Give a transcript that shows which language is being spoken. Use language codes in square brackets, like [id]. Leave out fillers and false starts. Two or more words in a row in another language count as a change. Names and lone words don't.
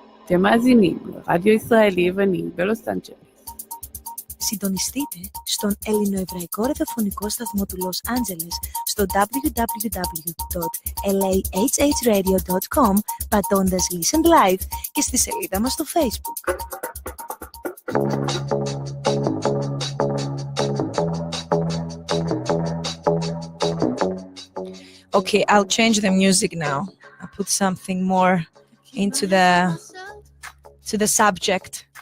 [he] אתם מאזינים לרדיו ישראלי יווני בלוס אנג'לס. [el] Συντονιστείτε στον ελληνοεβραϊκό ραδιοφωνικό σταθμό του Λος Άντζελες στο www.lahhradio.com πατώντας [en] Listen Live [el] και στη σελίδα μας στο Facebook. [en] Okay, I'll change the music now. I'll put something more into the subject.